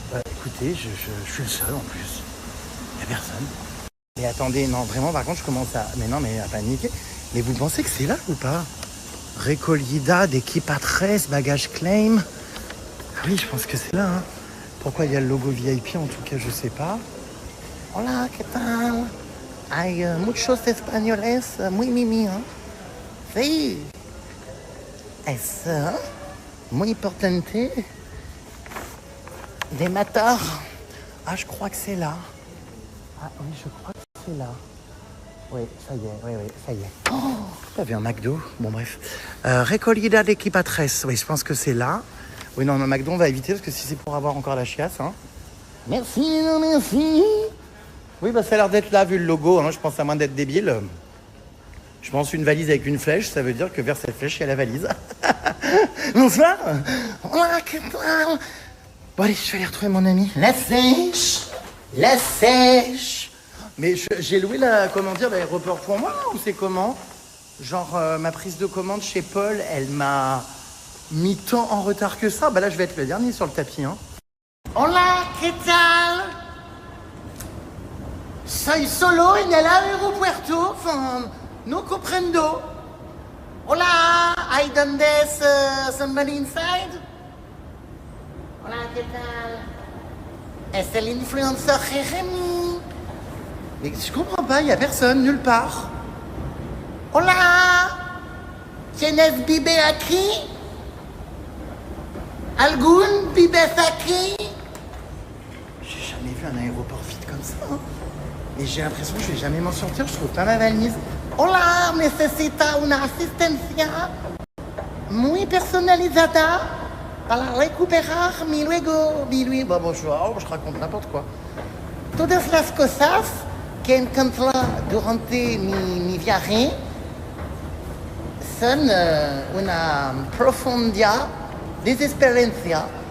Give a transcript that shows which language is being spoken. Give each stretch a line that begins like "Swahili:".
French: Écoutez, je suis le seul, en plus. Il y a personne. Mais attendez, non, vraiment, par contre, je commence à... Mais non, mais à paniquer. Mais vous pensez que c'est là ou pas? Recolida d'Equipatres, bagage claim. Ah oui, je pense que c'est là, hein. Pourquoi il y a le logo VIP, en tout cas, je sais pas.
Spanish: Hola, ¿qué tal? Hay muchos españoles muy mimi, hein. Sí. Es muy importante de matar.
French: Ah, je crois que c'est là. Ah oui, je crois que c'est là. Oui, ça y est, oui, ça y est. Oh, t'avais un McDo. Bon, bref. Recolida d'Equipatres. Oui, je pense que c'est là. Oui, non, le McDo, on va éviter parce que si c'est pour avoir encore la chiasse, hein. Merci, non, merci. Oui, bah ça a l'air d'être là, vu le logo, hein. Je pense à moins d'être débile. Je pense une valise avec une flèche, ça veut dire que vers cette flèche, il y a la valise. Bonsoir.
Spanish: Hola, ¿qué tal?
French: Bon, allez, je vais aller retrouver mon ami. La sèche. La sèche. Mais j'ai loué l'aéroport pour moi, ou c'est comment? Genre, ma prise de commande chez Paul, elle m'a mis tant en retard que ça. Bah là, je vais être le dernier sur le tapis, hein.
Spanish: Hola, ¿qué tal? Soy solo en el aeropuerto, no comprendo. Hola, ¿hay donde somebody inside? Hola, ¿qué tal? Es el influenceur Jeremy.
French: Mais je comprends pas, il y a personne, nulle part.
Spanish: Hola, ¿tienes vive aquí? ¿Algún vives aquí?
French: J'ai jamais vu un aéroport vide comme ça, hein. Et j'ai l'impression que je vais jamais m'en sortir, je trouve pas ma valise.
Spanish: Hola, necesita una asistencia muy personalizada para recuperar mi luego.
French: Bon, je raconte n'importe quoi.
Spanish: Todas las cosas que encontré durante mi viaje son una profunda desesperancia.